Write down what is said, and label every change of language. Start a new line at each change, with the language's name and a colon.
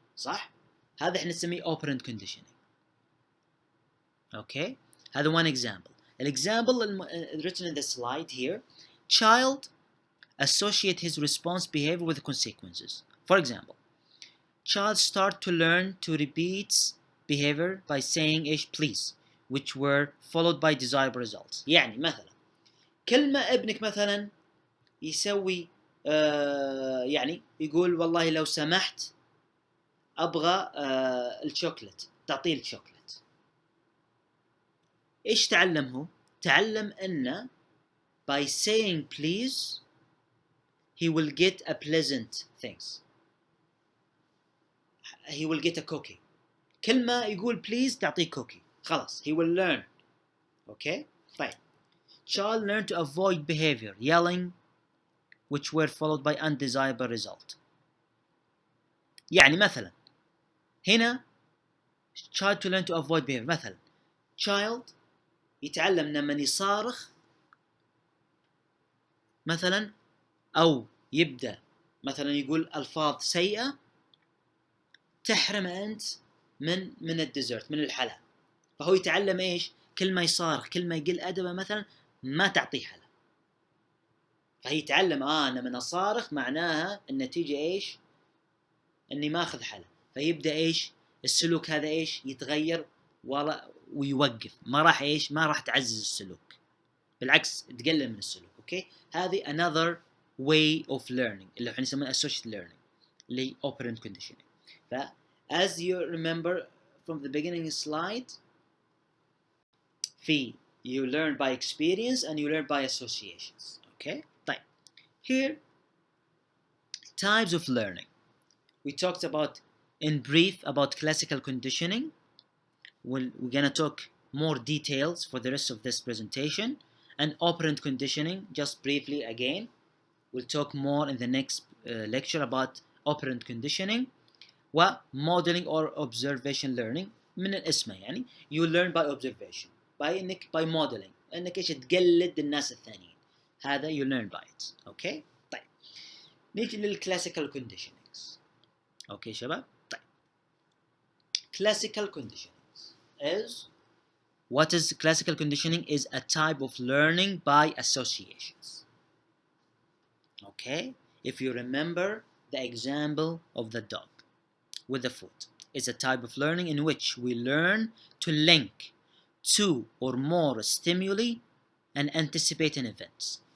Arabic: صح؟ هذا إحنا نسميه operant conditioning.
English: Okay?
Arabic: هذا
English: one example. An example written in the slide here. Child associate his response behavior with consequences. For example, child start to learn to repeat behavior by saying
Arabic: إيش
English: please, which were followed by desired results.
Arabic: يعني مثلا كل ما ابنك مثلا يسوي يعني يقول والله لو سمحت أبغى الشوكولات، تعطيه الشوكولات. إيش تعلم هو؟ تعلم أنه
English: by saying please he will get a pleasant things. He will get a cookie.
Arabic: كل ما يقول please تعطيه cookie. خلاص
English: he will learn. Okay?
Arabic: طيب.
English: Child learn to avoid behavior, yelling, which were followed by undesirable result.
Arabic: يعني مثلا هنا
English: child to learn to avoid behavior.
Arabic: مثلا child يتعلم لما يصارخ مثلا أو يبدأ مثلا يقول ألفاظ سيئة تحرم أنت من الديزرت، من الحلا. فهو يتعلم إيش؟ كل ما يصارخ كل ما يقل أدبه مثلا ما تعطيه حلا. فهي يتعلم أنا من أصارخ معناها النتيجة إيش؟ إني ما أخذ حلا. فيبدأ إيش؟ السلوك هذا إيش؟ يتغير ويوقف. ما راح إيش؟ ما راح تعزز السلوك، بالعكس تقلل من السلوك. أوكي؟ هذه
English: another way of learning
Arabic: اللي احنا نسميه
English: associated learning
Arabic: اللي operant conditioning.
English: ف as you remember from the beginning slide,
Arabic: في
English: you learn by experience and you learn by associations. Okay?
Arabic: طيب.
English: Here types of learning. We talked about in brief about classical conditioning. We're gonna talk more details for the rest of this presentation. And operant conditioning, just briefly again. We'll talk more in the next lecture about operant conditioning. وmodeling or observation learning
Arabic: من الاسم يعني
English: you learn by observation by modeling
Arabic: انك ايش تقلد الناس الثانيين. هذا
English: you learn by it.
Arabic: اوكي طيب نيجي للclassical conditionings. اوكي شباب طيب
English: classical conditionings is what is classical conditioning is a type of learning by associations. Okay, if you remember the example of the dog with the foot, is a type of learning in which we learn to link two or more stimuli and anticipate an event.